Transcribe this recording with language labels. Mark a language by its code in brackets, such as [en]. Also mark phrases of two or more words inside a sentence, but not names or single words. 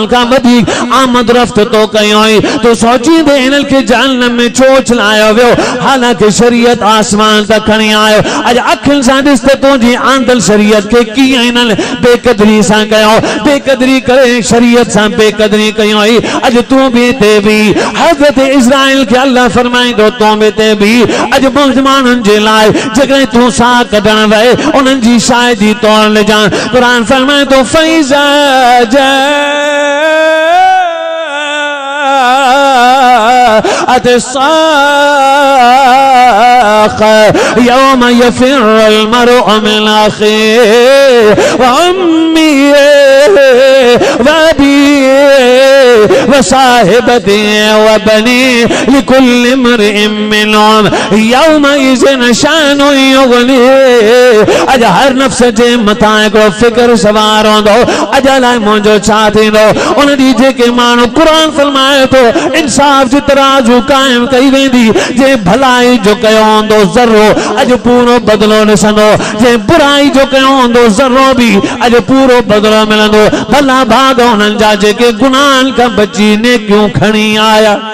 [sd] खां वधीक आमद रफ़्त तो कयो तो सोचींदे इन्हनि खे जहन्नम में छो चलायो वियो हालांकि शरीयत आसमान तक खणी आयो अॼु अखियुनि सां ॾिस त तुंहिंजी आंदल शरीयत खे कीअं इन्हनि बेक़दरी सां कयो बेक़दरी करे शरीयत सां बेक़दरी कयो अॼु तूं बि हिते बि हज़रत इज़राइल खे अल्लाह फरमाईंदो तूं बि हिते बि अॼु मुस्लमाननि जे लाइ जेकॾहिं तूं साह कढण वए उन्हनि जी शायदि तौर ले जा कुरान फरमाए तो फैज़ा [ar] يوم يفر المرء من أخيه وأمه وأبيه وصاحبته وبنيه لكل امرئ منهم يومئذ شأن يغنيه [sd] अॼु हर नफ़्स जे मथां हिकिड़ो फ़िक्र सवार हूंदो अॼु अलाए मुंहिंजो छा थींदो उन ॾींहुं जेके माण्हू क़ुरान फरमाए थो इंसाफ़ जी तराजू क़ाइम कई वेंदी जे भलाई जो कयो हूंदो ज़र्रो अॼु पूरो बदिलो ॾिसंदो जे बुराई जो कयो हूंदो ज़र्रो बि अॼु पूरो बदिलो मिलंदो भला भाग उन्हनि जा जेके गुनाहनि खां बची नेकियूं खणी आया